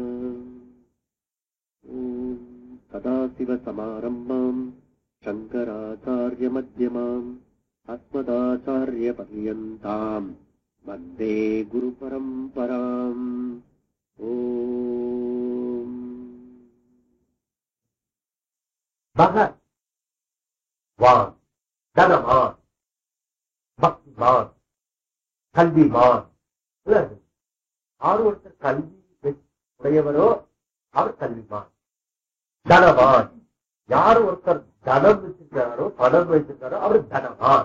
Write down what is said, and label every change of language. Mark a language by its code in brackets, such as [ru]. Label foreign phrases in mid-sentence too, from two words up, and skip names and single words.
[sa] ॐ सदाशिवसमारम्भां शङ्कराचार्यमध्यमाम् अस्मदाचार्यपर्यन्तां वन्दे गुरुपरम्पराम्। ॐ [ta] பகவான் தனவான் பக்திமான் கல்விமான். யார் ஒருத்தர் கல்வி உடையவரோ அவர் கல்விமான். தனவான் யார் ஒருத்தர் தனம் வச்சிருக்காரோ பணம் வச்சிருக்காரோ அவர் தனவான்.